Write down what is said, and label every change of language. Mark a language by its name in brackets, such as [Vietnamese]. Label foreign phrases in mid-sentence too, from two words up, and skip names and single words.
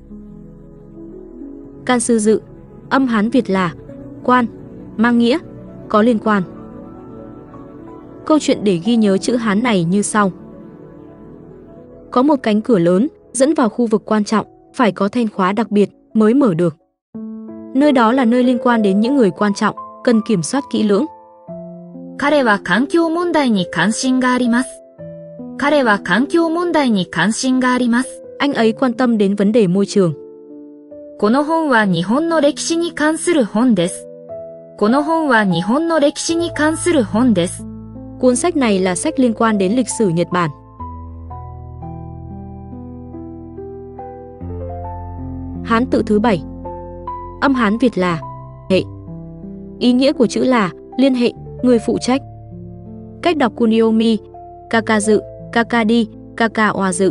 [Vietnamese] Can sư dự, âm Hán Việt là quan, mang nghĩa có liên quan. Câu chuyện để ghi nhớ chữ Hán này như sau. Có một cánh cửa lớn dẫn vào khu vực quan trọng, phải có then khóa đặc biệt mới mở được. Nơi đó là nơi liên quan đến những người quan trọng, cần kiểm soát kỹ lưỡng. [Japanese] 彼は環境問題に関心があります。彼は環境問題に関心があります。 [Vietnamese] Anh ấy quan tâm đến vấn đề môi trường. [Japanese] この本は日本の歴史に関する本です。この本は日本の歴史に関する本です。 [Vietnamese] Cuốn sách này là sách liên quan đến lịch sử Nhật Bản. Hán tự thứ 7. Âm Hán Việt là hệ. Ý nghĩa của chữ là liên hệ, người phụ trách. Cách đọc kuniomi, kaka dự, kaka đi, kaka oa dự.